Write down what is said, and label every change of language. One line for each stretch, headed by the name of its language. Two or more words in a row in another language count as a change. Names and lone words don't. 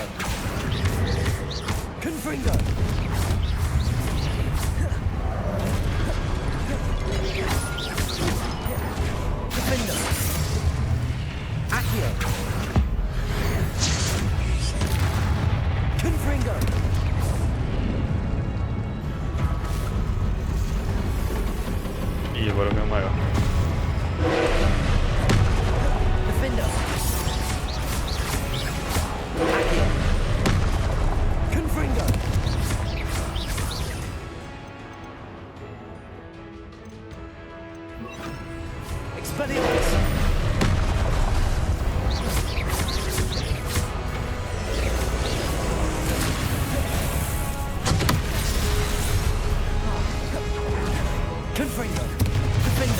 Latin: Confringo! Defender! Accio! Confringo!
Portuguese: Ih, agora veio o maior.
Latin: Defender! Accio! Confringo! Expelliarmus! Confringo! Defender!